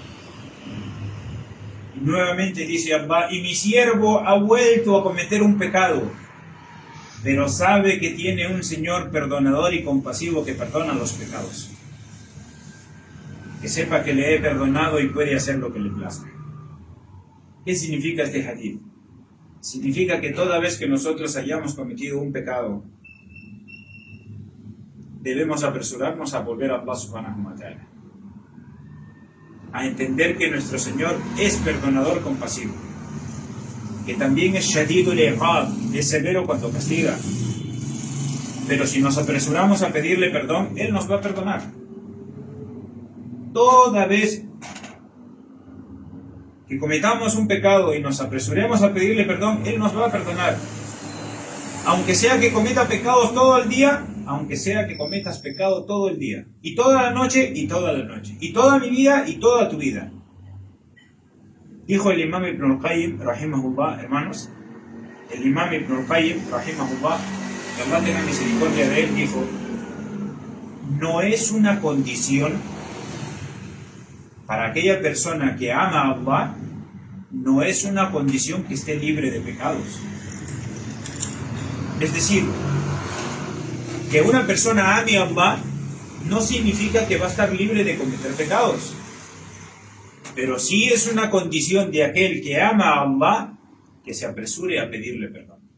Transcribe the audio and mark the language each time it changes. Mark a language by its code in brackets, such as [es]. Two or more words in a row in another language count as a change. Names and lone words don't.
[es] Y nuevamente dice Allah: y mi siervo ha vuelto a cometer un pecado, pero sabe que tiene un Señor perdonador y compasivo que perdona los pecados. Que sepa que le he perdonado y puede hacer lo que le plazca. ¿Qué significa este hadith? Significa que toda vez que nosotros hayamos cometido un pecado, debemos apresurarnos a volver a Allah [ar] سبحانه وتعالى, [es] a entender que nuestro Señor es perdonador compasivo, que también es [ar] شديد العقاب, [es] es severo cuando castiga, pero si nos apresuramos a pedirle perdón, Él nos va a perdonar. Toda vez que cometamos un pecado y nos apresuremos a pedirle perdón, Él nos va a perdonar. Aunque sea que cometa pecados todo el día, aunque sea que cometas pecado todo el día, y toda la noche, y toda la noche, y toda mi vida, y toda tu vida. Dijo el Imam Ibn al-Qayyim, rahimahullah, hermanos, el Imam Ibn al-Qayyim, rahimahullah, que Allah tenga misericordia de él, dijo: no es una condición para aquella persona que ama a Allah, no es una condición que esté libre de pecados. Es decir, que una persona ame a Allah no significa que va a estar libre de cometer pecados, pero sí es una condición de aquel que ama a Allah que se apresure a pedirle perdón.